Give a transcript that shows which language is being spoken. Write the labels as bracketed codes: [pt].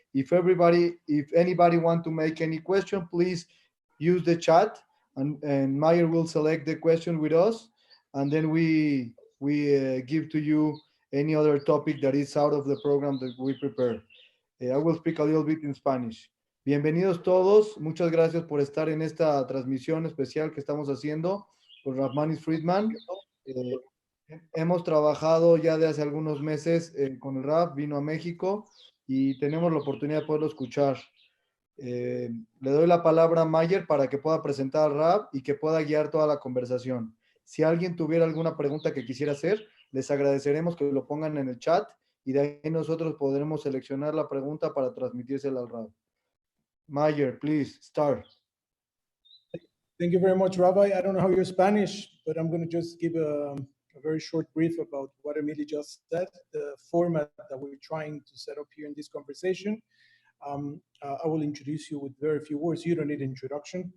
[en] If anybody want to make any question, please use the chat, and Mayer will select the question with us, and then we give to you any other topic that is out of the program that we prepare. I will speak a little bit in Spanish. [es] Bienvenidos todos. Muchas gracias por estar en esta transmisión especial que estamos haciendo con Rahmanis Friedman. Hemos trabajado ya de hace algunos meses con el Raf, vino a México y tenemos la oportunidad de poderlo escuchar. Le doy la palabra a Mayer para que pueda presentar al Raf y que pueda guiar toda la conversación. Si alguien tuviera alguna pregunta que quisiera hacer, les agradeceremos que lo pongan en el chat y de ahí nosotros podremos seleccionar la pregunta para transmitírsela al Raf. [en] Mayer, please start. Thank you very much, Rabbi. I don't know how you're Spanish, but I'm going to just give a very short brief about what Emilio just said, the format that we're trying to set up here in this conversation. I will introduce you with very few words. You don't need introduction.